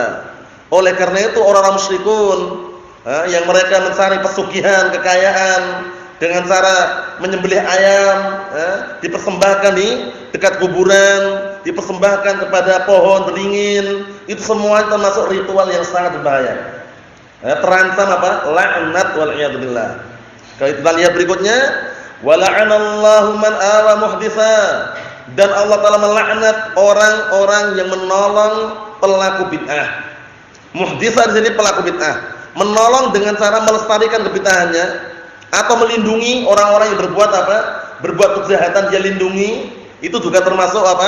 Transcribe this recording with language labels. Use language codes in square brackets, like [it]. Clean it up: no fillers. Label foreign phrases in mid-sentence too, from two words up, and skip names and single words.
[id] Oleh karena itu orang-orang musyrikun yang mereka mencari pesugihan, kekayaan dengan cara menyembelih ayam, dipersembahkan di dekat kuburan, dipersembahkan kepada pohon beringin, itu semua termasuk ritual yang sangat berbahaya. Terancam apa? Laknat [ar] والعياذ بالله. [id] Kalau kita lihat berikutnya, [ar] ولعن الله من آوى محدثا. [id] Dan Allah Taala melaknat orang-orang yang menolong pelaku bid'ah. Muhditsa di sini pelaku bid'ah. Menolong dengan cara melestarikan kebid'ahannya atau melindungi orang-orang yang berbuat apa? Berbuat kejahatan, dia lindungi, itu juga termasuk apa?